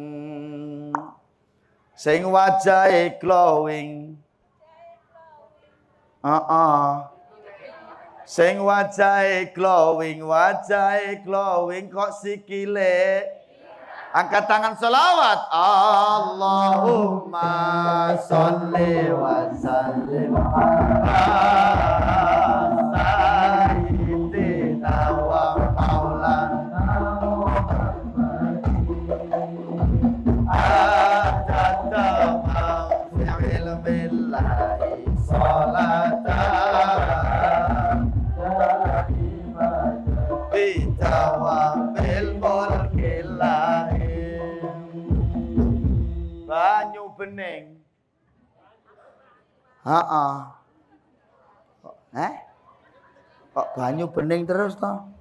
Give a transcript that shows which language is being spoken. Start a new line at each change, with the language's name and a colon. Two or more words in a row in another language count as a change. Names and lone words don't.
Javanese: Sing wajahe glowing. Sing wajahe glowing kok sikile. Angkat tangan selawat.
Arabic: اللهم صل وسلم على سيدنا ومولانا محمد عدد ما في علم الله صلاة دائمة بدوام ملك الله.
Javanese: Banyu bening. Kok banyu bening terus toh?